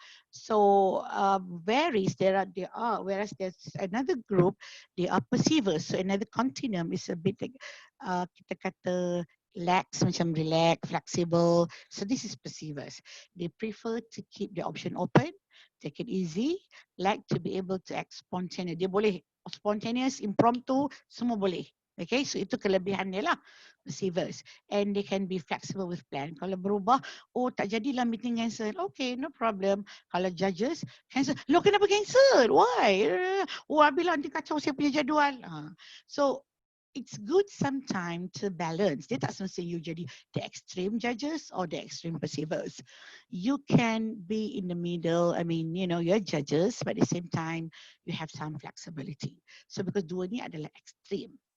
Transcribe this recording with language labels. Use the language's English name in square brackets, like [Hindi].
[English] So whereas there's another group, they are perceivers. So another continuum is a bit like, [Malay] kita kata [English] lax, macam relax, flexible. So this is perceivers. They prefer to keep the option open, take it easy, like to be able to act spontaneous. [Malay] Dia boleh spontaneous, impromptu, semua boleh. Okay, so itu kelebihan dia lah, perceivers. [English] And they can be flexible with plan. [Malay] Kalau berubah, oh tak jadilah meeting cancel. [English] Okay, no problem. [Malay] Kalau judges, cancel. Loh kenapa cancel? [English] Why? [Malay] Oh Abila nanti kacau saya punya jadual. [English] So it's good sometimes to balance. [Malay] Dia tak semestinya [English] you jadi the extreme judges or the extreme perceivers. You can be in the middle. I mean, you know, you're judges, but at the same time, you have some flexibility. So because [Malay] dua ni adalah extreme.